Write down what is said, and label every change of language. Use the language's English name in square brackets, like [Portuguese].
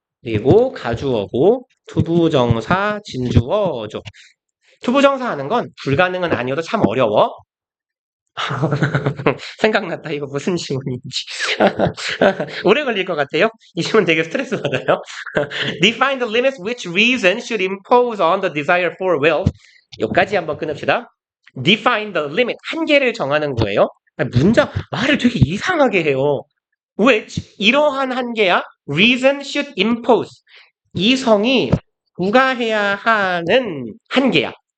[Korean] 그리고 가주어고 투부정사 진주어죠. 투부정사 하는 건 불가능은 아니어도 참 어려워. 생각났다. 이거 무슨 지문인지. 오래 걸릴 것 같아요. 이 지문 되게 스트레스 받아요. [English] Define the limits which reason should impose on the desire for will. [Korean] 여기까지 한번 끊읍시다. Define the limit. 한계를 정하는 거예요. 말을 되게 이상하게 해요. Which 이러한 한계야. [English] Reason should impose. [Korean] 이성이 부과해야 하는 한계야.